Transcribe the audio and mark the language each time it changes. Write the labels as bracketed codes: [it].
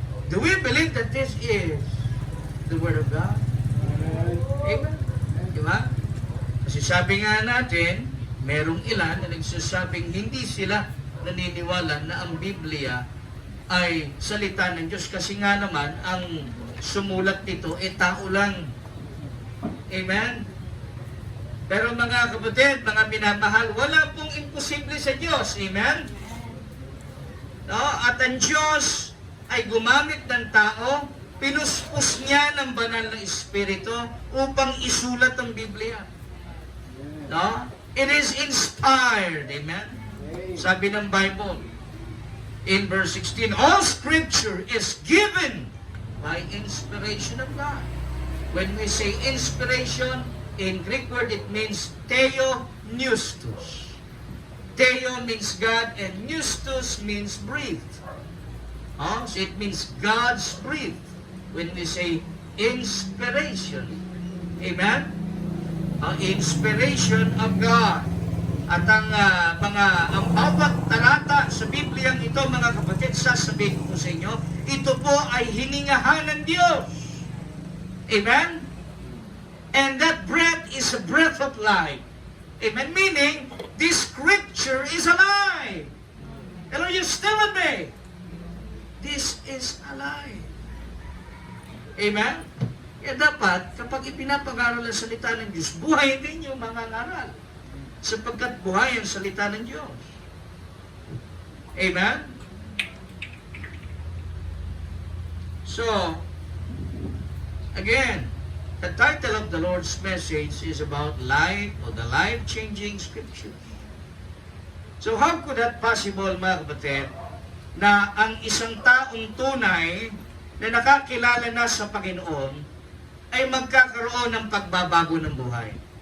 [en] Do we believe that this is the Word of God? [tl] Amen? Diba? Kasi sabi nga natin, merong ilan na nagsasabing hindi sila naniniwala na ang Biblia ay salita ng Diyos kasi nga naman ang sumulat nito tao lang. Amen? Pero mga kapatid, mga minamahal, wala pong imposible sa Diyos. Amen? No? At ang Diyos ay gumamit ng tao, pinuspos niya ng banal na Espiritu upang isulat ang Biblia. [en] No? It is inspired. Amen? [tl] Sabi ng Bible, [en] in verse 16, all Scripture is given by inspiration of God. When we say inspiration, in Greek word, it means theopneustos. Theo means God, and pneustos means breathed. So it means God's breathed. When we say inspiration. Amen? Inspiration of God. [tl] At ang bawat talata sa Biblia ito, mga kapatid, sasabihin ko sa inyo, ito po ay hiningahan ng Diyos. Amen? [en] And that breath is a breath of life. Amen? Meaning, this Scripture is alive. Hello, you still with me? This is alive. Amen? [tl] Kaya dapat, kapag ipinapangaral ang salita ng Diyos, buhay din yung mga ngaral. Sapagkat buhay ang salita ng Diyos. Amen? [en] So, again, the title of the Lord's message is about life or the life-changing Scriptures. So, how could that possible, [tl] mga kapatid, na ang isang taong tunay na nakakilala na sa Panginoon ay magkakaroon ng pagbabago ng buhay?